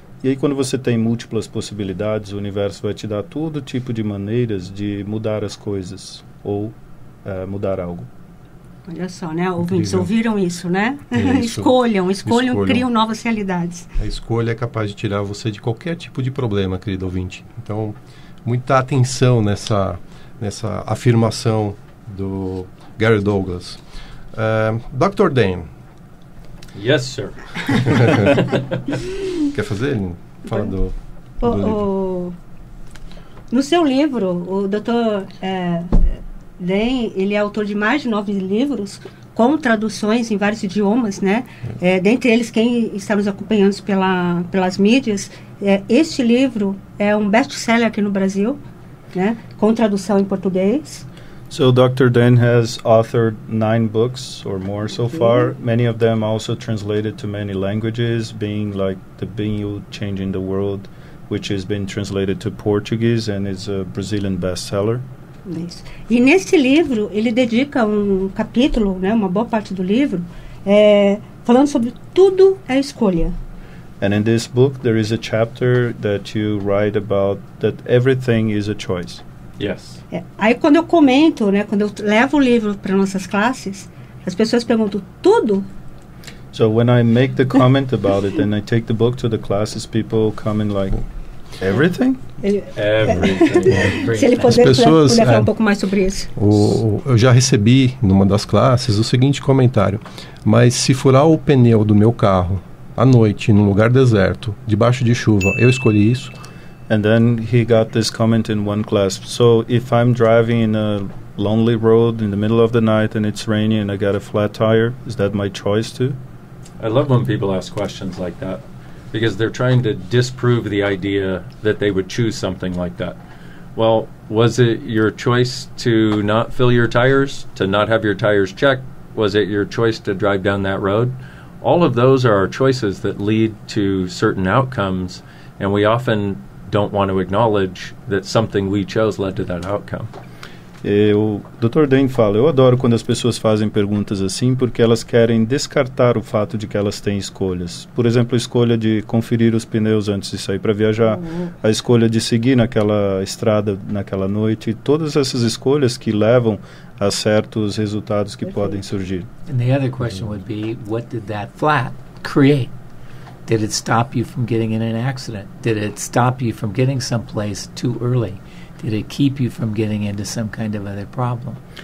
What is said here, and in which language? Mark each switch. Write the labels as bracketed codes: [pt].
[pt] E aí quando você tem múltiplas possibilidades, o universo vai te dar todo tipo de maneiras de mudar as coisas ou mudar algo. Olha só, né? Ouvintes, ouviram isso, né? Isso. Escolham, criam novas realidades. A escolha é capaz de tirar você de qualquer tipo de problema, querido ouvinte. Então, muita atenção nessa afirmação do Gary Douglas. Dr. Dan. [en] Yes, sir. [pt] Quer fazer? Fala do livro. No seu livro, o Dr. Dan, ele é autor de mais de 9 livros, com traduções em vários idiomas, né? Dentre eles, quem está nos acompanhando pelas mídias, este livro é um best-seller aqui no Brasil, né? Com tradução em português. [en] So Dr. Dan has authored 9 books or more so far, many of them also translated to many languages, being like The Binho Changing the World, which has been translated to Portuguese and is a Brazilian bestseller. [pt] Isso. E nesse livro ele dedica um capítulo, né, uma boa parte do livro, falando sobre tudo é escolha. [en] And in this book there is a chapter that you write about that everything is a choice. Yes. [pt] Aí quando eu comento, né, quando eu levo o livro para nossas classes, as pessoas perguntam tudo. [en] So when I make the comment about it and I take the book to the classes, people come in like, everything? Everything. [pt] Se ele puder falar um pouco mais sobre isso. Eu já recebi numa das classes o seguinte comentário: mas se furar o pneu do meu carro à noite, num lugar deserto, debaixo de chuva, eu escolhi isso? [en] And then he got this comment in one class. So if I'm driving in a lonely road in the middle of the night and it's raining and I got a flat tire, is that my choice too? I love when people ask questions like that, because they're trying to disprove the idea that they would choose something like that. Well, was it your choice to not fill your tires, to not have your tires checked? Was it your choice to drive down that road? All of those are our choices that lead to certain outcomes, and we often don't want to acknowledge that something we chose led to that outcome. [pt] O Dr. Dan fala, eu adoro quando as pessoas fazem perguntas assim, porque elas querem descartar o fato de que elas têm escolhas. Por exemplo, a escolha de conferir os pneus antes de sair para viajar, a escolha de seguir naquela estrada naquela noite, todas essas escolhas que levam a certos resultados que podem surgir. [en] And the other question would be, what did that flat create? Did it stop you from getting in an accident? Did it stop you from getting someplace too early? Did it keep you from getting into some kind of other problem?